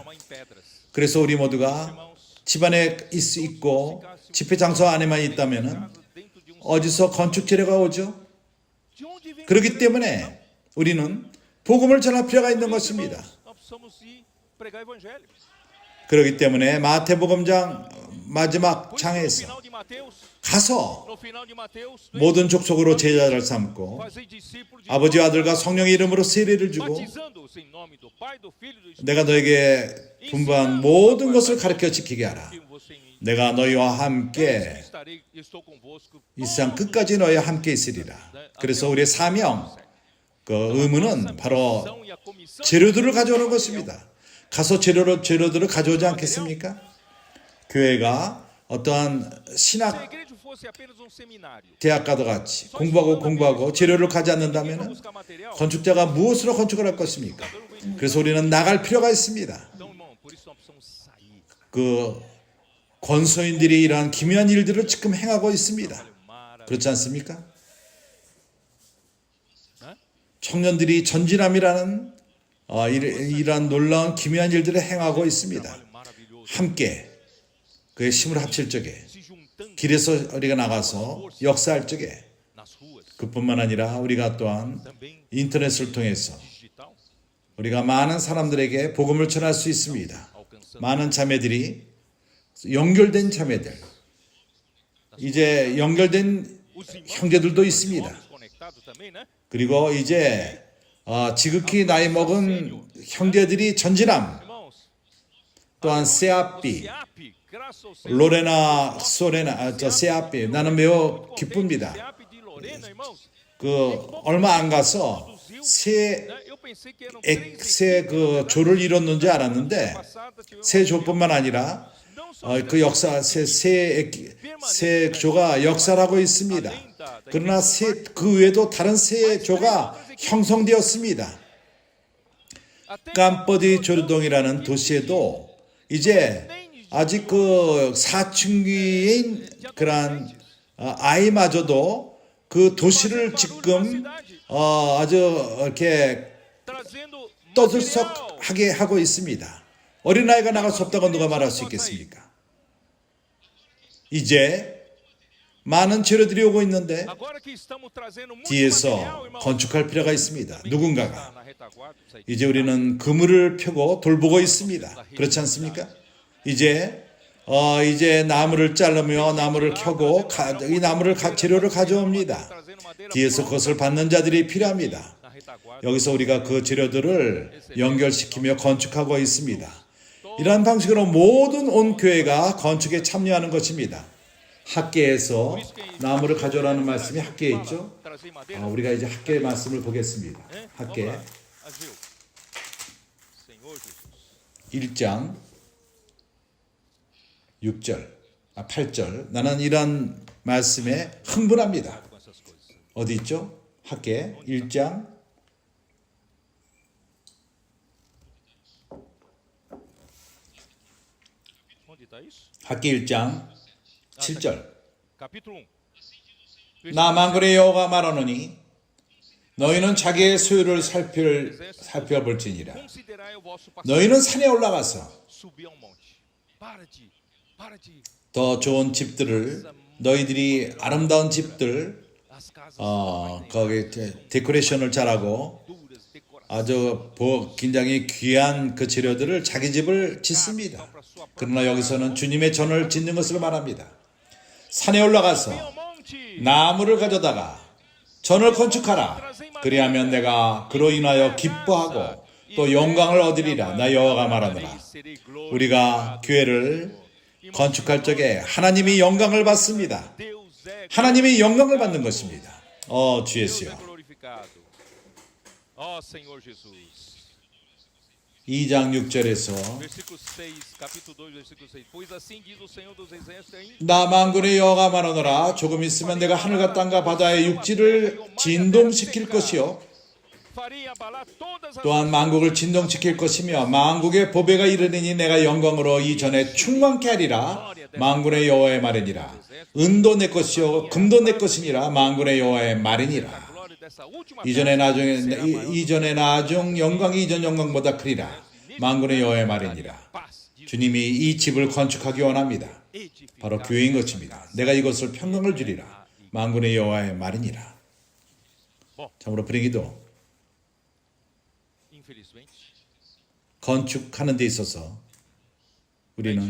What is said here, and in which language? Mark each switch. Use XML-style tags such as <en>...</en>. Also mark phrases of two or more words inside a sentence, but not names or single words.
<ko>그래서 우리 모두가 집안에 있고 집회 장소 안에만 있다면 어디서 건축 재료가 오죠? 그렇기 때문에 우리는 복음을 전할 필요가 있는 것입니다. 그렇기 때문에 마지막</ko> <pt>Por isso, no</pt> <ko>장에서</ko> <pt>final de Mateus,</pt> <ko>가서</ko> <pt>no final de Mateus,</pt> <ko>모든 족속으로 제자를 삼고</ko> <pt>fazei discípulos de</pt> <ko>아버지와</ko> <pt>todas</pt> <ko>아들과</ko> <pt>as</pt> <ko>성령의 이름으로 세례를 주고</ko> <pt>batizando-os em nome do Pai, do Filho e do Espírito</pt> <ko>내가 너에게 분부한 모든 것을 가르쳐 지키게 하라.</ko> <pt>que você me</pt> <ko>내가 너희와</ko> <pt>Eis</pt> <ko>함께</ko> <pt>que estarei, estou convosco</pt> <ko>이 세상</ko> <pt>todos</pt> <ko>끝까지 너희와 함께 있으리라. 그래서 우리의 사명, 그 의무는 바로</ko> <pt>missão e a comissão</pt> <ko>재료들을 가져오는 것입니다. 가서 재료들을 가져오지 않겠습니까? 교회가 어떠한</ko> <pt>Se a</pt> <ko>신학</ko> <pt>igreja fosse apenas um seminário,</pt> <ko>대학과도 같이 공부하고 재료를 가지 않는다면</ko> <pt>buscar material,</pt> <ko>건축자가 무엇으로 건축을 할 것입니까? 그래서 우리는 나갈 필요가 있습니다.</ko> <pt>então, irmão, por isso nós precisamos sair.</pt> <ko>그 권소인들이 이러한 기묘한 일들을 지금 행하고 있습니다.</ko> <pt>Maravilha.</pt> <ko>그렇지 않습니까? Hã? 청년들이 전진함이라는 이러한 놀라운 기묘한 일들을 행하고 있습니다.</ko> <pt>Trabalho maravilhoso.</pt> <ko>함께 그의 힘을 합칠 적에</ko> <pt>Se juntando</pt> <ko>길에서 우리가 나가서 역사할 적에</ko> <pt>nas ruas,</pt> <ko>그뿐만 아니라 우리가 또한</ko> <pt>também</pt> <ko>인터넷을 통해서</ko> <pt>digital,</pt> <ko>우리가 많은 사람들에게 복음을 전할 수 있습니다.</ko> <pt>alcançando</pt> <ko>많은 자매들이 연결된 자매들, 이제 연결된</ko> <pt>os irmãos,</pt> <ko>형제들도</ko> <pt>os</pt> <ko>있습니다.</ko> <pt>homens conectados também, né?</pt> <ko>그리고 이제 지극히 나이 먹은 형제들이 전진함,</ko> <pt>Irmãos,</pt> <ko>또한</ko> <pt>o</pt> <ko>세아삐,</ko> <pt>SEAP, graças ao Senhor,</pt> <ko>로레나, 소레나, 세아삐, 나는 매우 기쁩니다.</ko> <pt>SEAP de Lorena, irmãos,</pt> <ko>그 얼마 안 가서</ko> <pt>né? Eu pensei que eram três</pt> <ko>그 조를 이뤘는지 알았는데</ko> <pt>passadas, tivemos</pt> <ko>새 조뿐만 아니라</ko> <pt>não só</pt> <ko>그 역사 새 조가 역사를 하고 있습니다. 그러나 그 외에도 다른 새 조가 형성되었습니다.</ko> <pt>até</pt> <ko>깜버디 조르동이라는 도시에도 이제 아직 그 사춘기인 그런 아이마저도 그 도시를 지금 아주 이렇게</ko> <pt>trazendo</pt> <ko>떠들썩하게 하고 있습니다. 어린아이가 나갈 수 없다고 누가 말할 수 있겠습니까? 이제 많은 재료들이 오고 있는데</ko> <pt>agora que estamos trazendo muito material,</pt> <ko>뒤에서</ko> <pt>irmão,</pt> <ko>건축할 필요가 있습니다. 누군가가.</ko> <pt>na retaguarda, isso aí.</pt> <ko>이제 우리는 그물을 펴고 돌보고 있습니다. 그렇지 않습니까? 이제 나무를 자르며 나무를 켜고 이 나무를 재료를 가져옵니다.</ko> <pt>trazendo madeira</pt> <ko>뒤에서 그것을 받는 자들이 필요합니다.</ko> <pt>na retaguarda.</pt> <ko>여기서 우리가 그 재료들을 연결시키며 건축하고 있습니다. 이러한 방식으로 모든 온 교회가 건축에 참여하는 것입니다. 학계에서 나무를 가져오라는 말씀이 학계에 있죠.</ko> <pt>Trazer madeira,</pt> <ko>우리가 이제 학계의 말씀을 보겠습니다.</ko> <pt>né? Vamos</pt> <ko>학계</ko> <pt>lá, Ageu. Senhor Jesus.</pt> <ko>1장 6절, 8절. 나는 이런 말씀에 흥분합니다.</ko> <pt>Com essas coisas.</pt> <ko>어디 있죠? 학계 1장</ko> <pt>Onde está isso?</pt> <ko>학계 1장 7절.</ko> <pt>Capítulo 1.</pt> <ko>나 만군의 여호와가 말하노니 너희는 자기의 소유를 살펴볼지니라.</ko> <pt>Considerai o vosso passado.</pt> <ko>너희는 산에 올라가서</ko> <pt>Subir ao monte. Para de</pt> <ko>더 좋은 집들을 너희들이 아름다운 집들</ko> <pt>as casas</pt> <ko>거기 데코레이션을 잘하고</ko> <pt>duras, decoradas.</pt> <ko>아주 굉장히 귀한 그 재료들을 자기 집을 짓습니다. 그러나 여기서는 주님의 전을 짓는 것을 말합니다. 산에 올라가서</ko> <pt>Ao monte.</pt> <ko>나무를 가져다가 전을 건축하라. 그리하면 내가 그로 인하여 기뻐하고 또 영광을 얻으리라. 나 여호와가 말하노라.</ko> <pt>Serei glorificado.</pt> <ko>우리가 교회를 건축할 적에 하나님이 영광을 받습니다.</ko> <pt>Deus é</pt> <ko>하나님이 영광을 받는 것입니다. 주</ko> <pt>Deus é</pt> <ko>예수여.</ko> <pt>glorificado. Ó Senhor Jesus.</pt> <ko>2장 6절에서</ko> <pt>Versículo 6, capítulo 2, versículo 6. Pois assim diz o Senhor dos Exércitos ainda.</pt> <ko>나 만군의 여호와가 말하노라. 조금 있으면 내가 하늘과 땅과 바다의 육지를 진동시킬 것이요</ko> <pt>Farei abalar todas as</pt> <ko>또한 만국을 진동시킬 것이며 만국의 보배가 이르느니 내가 영광으로 이전에 충만케 하리라. 만군의 여호와의 말이니라. 은도 내 것이요 금도 내 것이니라. 만군의 여호와의 말이니라.</ko> <pt>glória dessa última</pt> <ko>이전에 나중 영광이 이전 영광보다 크리라. 만군의 여호와의 말이니라.</ko> <pt>paz de</pt> <ko>주님이 이 집을 건축하기 원합니다.</ko> <pt>edificar.</pt> <ko>바로 교회인 것입니다. 내가 이것을 평강을 주리라. 만군의 여호와의 말이니라. 참으로 분위기도</ko> <pt>Infelizmente,</pt> <ko>건축하는 데 있어서</ko> <pt>na</pt> <ko>우리는</ko>